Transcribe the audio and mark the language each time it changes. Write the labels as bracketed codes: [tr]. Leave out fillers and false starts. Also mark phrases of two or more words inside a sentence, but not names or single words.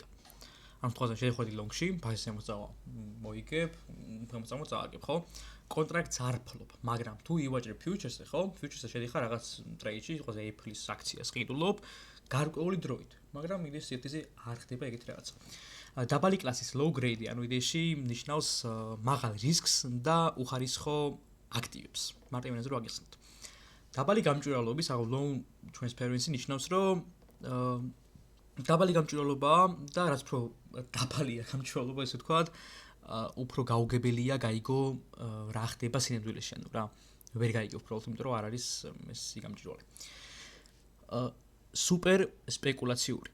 [ka] ამ შემთხვევაში შეხვედი ლონგში, ფასის ზემოთ წავა, მოიგებ, მომწამო წააგებ, ხო? კონტრაქტს არ ფლობ, მაგრამ თუ ივაჭრებ ფიუჩერსზე, ხო? ფიუჩერსზე შედიხარ რაღაც ტრეიდში, ყველაზე Apple-ის აქციას ყიდულობ, გარკვეული დროით, მაგრამ იდეაში CFD-ზე არ ხდება ეგეთი რაღაცა. დაბალი კლასის [en] low grade, [ka] ანუ იდეაში ნიშნავს მაღალ რისკს და უხარისხო აქტივებს. მარტივენაზე რო აგიხსნათ. დაბალი გამჭვირვალობის, ანუ [en] low transparency [ka] ნიშნავს, რომ დაბალი გამჭვირვალობაა და რაც უფრო დაბალია გამჭვირვალობა, ესე ვთქვათ, უფრო გაუგებელია გაიგო რა ხდება სინამდვილეში, ანუ რა ვერ გაიგო უბრალოდ, იმიტომ რომ არ არის ეს გამჭვირვალე. სუპერ სპეკულაციური.